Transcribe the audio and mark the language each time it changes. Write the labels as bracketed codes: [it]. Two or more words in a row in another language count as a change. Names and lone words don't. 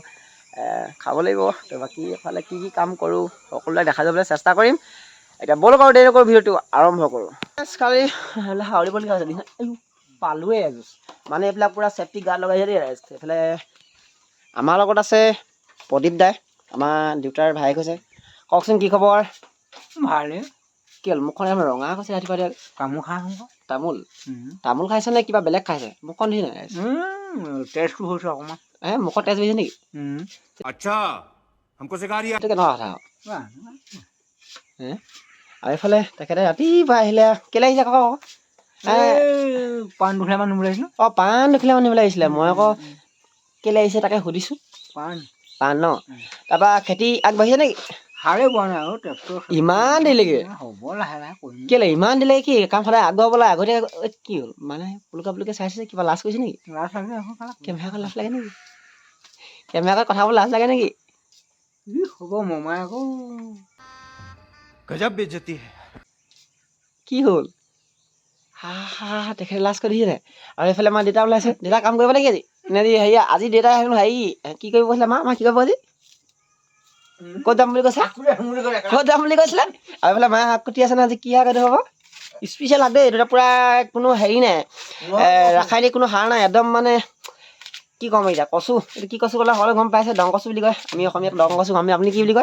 [as] খাব লাগিব তো বাকী এফালে কি কাম কৰোঁ সকলোৱে দেখা যাবলৈ চেষ্টা কৰিম এতিয়া ব'লক আৰু দেৰি নকৰোঁ ভিডিঅ'টো আৰম্ভ কৰোঁ কালি হাউৰিবলগীয়া হৈছে পালোৱে এযোৰ মানে এইবিলাক পূৰা [en] safety guard [as] লগাইছে দেই ৰাইজ এইফালে আমাৰ লগত আছে প্ৰদীপ দাই আমাৰ দেউতাৰ ভায়েক হৈছে কওকচোন কি খবৰ ভালে কি হ'ল মুখখন ৰঙা কৈছে ৰাতিপুৱা তামোল খাই তামোল খাইছে নে কিবা বেলেগ খাইছে মুখখন ধুই নাই তেজটো হৈছে অকণমান মুখত তেজ হৈছে নেকি [hi] अच्छा हमको सिखा रिया [as] এইটো কেনেকুৱা কথা আৰু এইফালে তেখেতে ৰাতিপুৱা আহিলে কেলে আহিছে কওক পাণ দুখিলামান নিবলৈ আহিছিলোঁ। অ পাণ দুখিলামান নিবলৈ আহিছিলে মই আকৌ কেলে আহিছে তাকে সুধিছোঁ পাণ ন তাৰপৰা খেতি আগবাঢ়িছে নেকি সাৰে পোৱা নাই আৰু ট্ৰেক্টৰ ইমান দেৰিলৈকে হ'ব লাহে লাহে কৰিম কেলে ইমান দেৰিলৈকে কি কাম সদায় আগবঢ়াবলৈ আগতীয়াকৈ কি হ'ল মানে পুলুকা চাইছে কিবা লাজ কৰিছে নেকি লাজ লাগে আকৌ কেমেৰা লাজ লাগে নেকি কেমেৰা কথা ক'বলৈ লাজ লাগে নেকি হ'ব মমাই আকৌ [hi] गजब बेइज्जती है [as] কি হ'ল তেখেতে লাজ কৰি দিছে আৰু এইফালে আমাৰ দেউতা ওলাইছে দেউতা কাম কৰিব নেকি আজি হেৰি আজি দেউতাই হেৰি কি কৰিব কৈছিলে মা কি কৰিব আজি ক'ত যাম বুলি কৈছে ক'ত যাম বুলি কৈছিলে আৰু এইফালে মায়ে শাক কুটি আছে ন আজি কি শাক এইটো হ'ব স্পেচিয়েল শাক দেই এইটো পূৰা কোনো হেৰি নাই ৰাসায়নিক কোনো সাৰ নাই একদম মানে কি ক'ম এতিয়া কচু এইটো কি কচু ক'লে সকলোৱে গম পাইছে ডং কচু বুলি কয় আমি অসমীয়াত ডং কচু আপুনি কি বুলি কয়